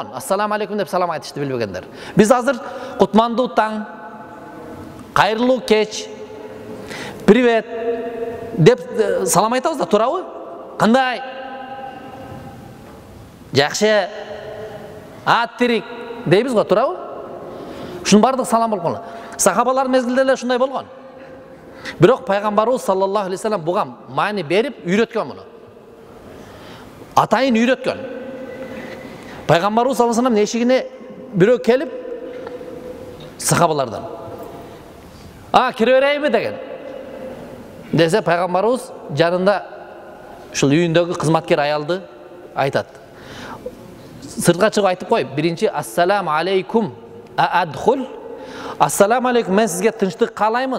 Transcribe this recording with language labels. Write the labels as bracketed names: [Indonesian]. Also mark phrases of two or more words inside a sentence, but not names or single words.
[Arabic] السلام عليكم [Kyrgyz] деп салам айтышты билбегендер. Биз азыр кутмандуу таң, кайырлуу кеч, привет деп салам айтабыз да, туурабы? Кандай? Жакшы, аттирик дейбиз го, туурабы? Ушунун бардыгы салам болгон. Сахабалар мезгилде эле ушундай болгон. Бирок пайгамбарыбыз [Arabic] صلى الله عليه وسلم [Kyrgyz] буга маани берип үйрөткөн муну. Атайын үйрөткөн. Пайгамбарыбыз [Arabic] صلى الله عليه وسلم [Kyrgyz] эшигине бирөө келип сахабалардан кире берейинби деген. Десе пайгамбарыбыз жанында ушул үйүндөгү кызматкер аялды айтат. Сыртка чыгып айтып кой. Биринчи [Arabic] السلام عليكم أأدخل. السلام عليكم, [Kyrgyz] мен сизге тынчтык каалаймын.